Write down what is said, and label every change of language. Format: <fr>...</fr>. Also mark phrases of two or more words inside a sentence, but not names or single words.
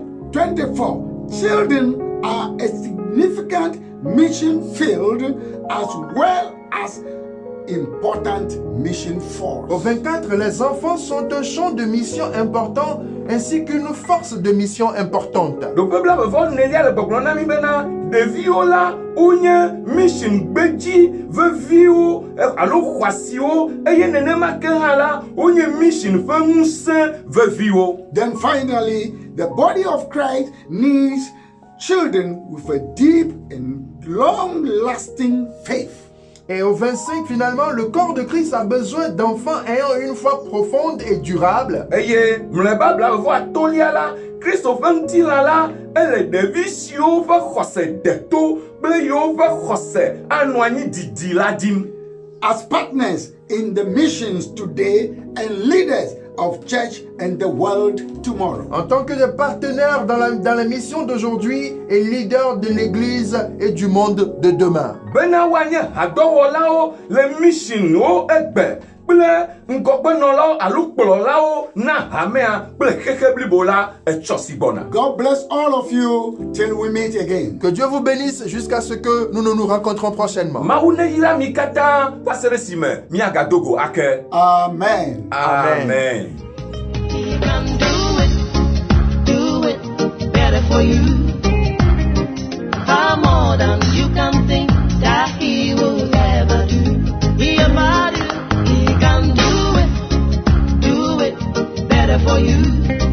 <en>24 children are a significant mission field as well as important mission force.</en> <fr>Au 24, les enfants sont un champ de mission important ainsi qu'une force de mission importante.</fr> <ee>Ɖoƒe blavevɔ nelia le gbɔgblɔ na mi bena ɖeviwo la wonye mission gbedzi veviwo alo xɔasiwo eye nenema ke hã la wonye mission ƒe ŋusẽ veviwo.</ee> <en>Then finally, the body of Christ needs children with a deep and long-lasting faith.</en> <fr>Et au 25, finalement, le corps de Christ a besoin d'enfants ayant une foi profonde et durable.</fr> <ee>Eye mlɔeba blavevɔ atolia la Kristo ƒe ŋutilã la ele ɖevi siwo ƒe xɔse de to kple yiwo ƒe xɔse anɔ anyi didi la dim.</ee> <en>As partners in the missions today and leaders of church and the world tomorrow.</en> <fr>En tant que des partenaires dans la mission d'aujourd'hui et leaders de l'Église et du monde de demain.</fr> <ee>Bena woanye hadɔwɔlawo le missionwo egbe kple ŋgɔgbenɔlawo alo kplɔlawo na hamea kple xexe blibo la etsɔ si gbɔna.</ee> <en>God bless all of you till we meet again.</en> <fr>Que Dieu vous bénisse jusqu'à ce que nous nous rencontrons prochainement.</fr> <ee>Mawu neyra mi katã va se ɖe esime miagadogo ake.</ee> <en>Amen. Amen. He can do it better for you. Far more than you can think that he will ever do. He about you. He can do it better for you.</en>